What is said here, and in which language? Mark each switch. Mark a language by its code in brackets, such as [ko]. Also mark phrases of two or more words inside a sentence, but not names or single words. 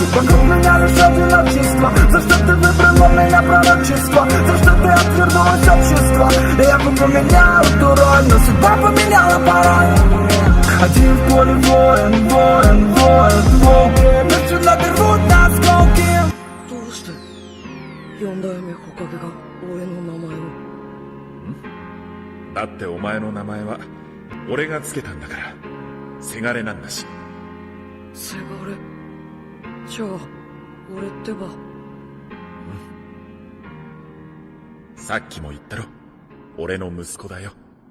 [ru] Вокруг меня лишь одиночество. За что ты выбрала меня пророчество? За что ты отвернулась общества? Я бы поменял эту роль, но судьба поменяла порой. Один в поле воин, воют волки. Мишена рвут на осколки. [ja] どうして四代目火影が俺の名前を。だってお前の名前は俺がつけたんだから、せがれなんだし。せがれ。じゃあ俺ってば。さっきも言ったろ、俺の息子だよ。